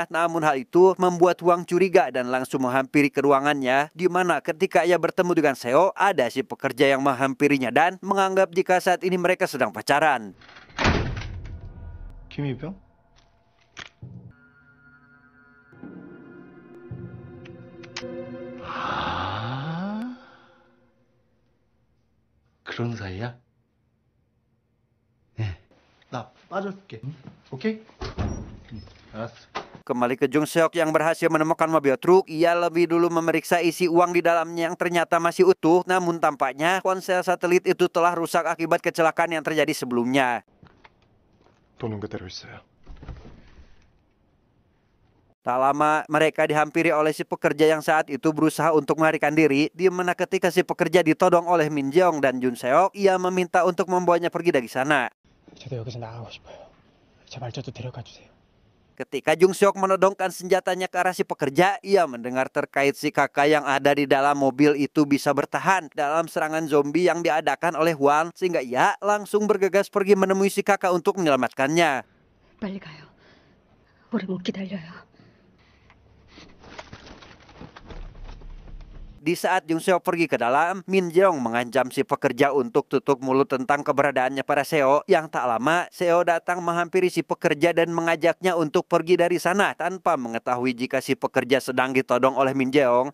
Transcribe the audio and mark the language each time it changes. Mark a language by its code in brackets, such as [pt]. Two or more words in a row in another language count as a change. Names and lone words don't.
[id] Namun hal itu membuat Huang curiga dan langsung menghampiri ke ruangannya, di mana ketika ia bertemu dengan Seo, ada si pekerja yang menghampirinya dan menganggap jika saat ini mereka sedang pacaran. [ko] Kim Il-byung? 그런 사이야? 나 빠져줄게. 오케이? 알았어. [id] Kembali ke Jung Seok yang berhasil menemukan mobil truk, ia lebih dulu memeriksa isi uang di dalamnya yang ternyata masih utuh. Namun tampaknya ponsel satelit itu telah rusak akibat kecelakaan yang terjadi sebelumnya. [ko] 돈은 그대로 있어요. [id] Tak lama mereka dihampiri oleh si pekerja yang saat itu berusaha untuk melarikan diri, di mana ketika si pekerja ditodong oleh Min Jeong dan Jun Seok, ia meminta untuk membawanya pergi dari sana. [ko] 저도 여기서 나가고 싶어요. 제발 저도 데려가 주세요. [id] Ketika Jung Seok menodongkan senjatanya ke arah si pekerja, ia mendengar terkait si kakak yang ada di dalam mobil itu bisa bertahan dalam serangan zombie yang diadakan oleh Huang, sehingga ia langsung bergegas pergi menemui si kakak untuk menyelamatkannya. [ko] 빨리 가요. 오래 못 기다려요. [id] Di saat Jung Seok pergi ke dalam, Min Jeong mengancam si pekerja untuk tutup mulut tentang keberadaannya pada Seo. Yang tak lama, Seo datang menghampiri si pekerja dan mengajaknya untuk pergi dari sana tanpa mengetahui jika si pekerja sedang ditodong oleh Min Jeong.